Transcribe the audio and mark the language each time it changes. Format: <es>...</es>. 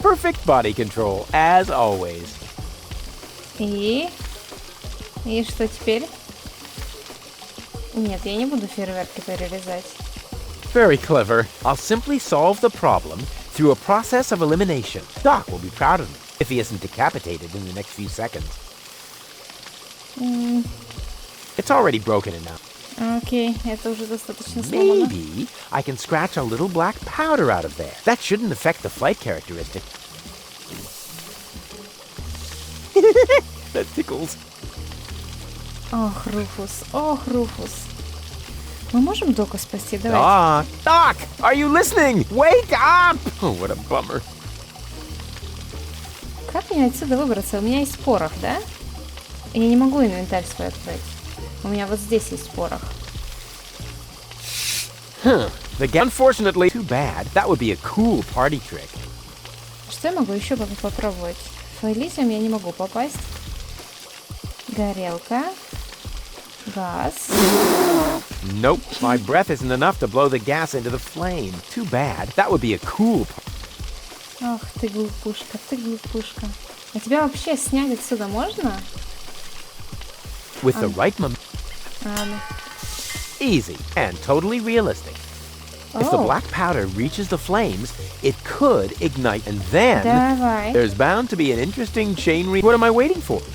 <en>Perfect body control, as always.</en> <ru>И что теперь? Нет, я не буду фейерверки перерезать.</ru> <en>Very clever. I'll simply solve the problem through a process of elimination. Doc will be proud of me if he isn't decapitated in the next few seconds. It's already broken enough.</en> <ru>Окей, это уже достаточно сломано.</ru> <en>Maybe I can scratch a little black powder out of there. That shouldn't affect the flight characteristic. That tickles.</en> <ru>Ох, Руфус, ох, Руфус. Мы можем Дока спасти? Давайте.</ru> <en>Doc, are you listening? Wake up! Oh, what a bummer.</en> <ru>Как мне отсюда выбраться? У меня есть порох, да? Я не могу инвентарь свой открыть. У меня вот здесь есть порох.</ru> <en>Unfortunately, too bad. That would be a cool party trick.</en> <ru>Что я могу еще попробовать? В Элизиум я не могу попасть. Горелка. Газ.</ru> <en>Nope, my breath isn't enough to blow the gas into the flame. Too bad. That would be a cool</en> <ru>Ох, ты глупышка, ты глупышка. А тебя вообще снять отсюда можно?</ru> <en>With the right</en> <ru>Ладно.</ru> <en>easy and totally realistic. If the black powder reaches the flames, it could ignite, and then</en> <ru>Давай,</ru> <en>there's bound to be an interesting chain What am I waiting for?</en>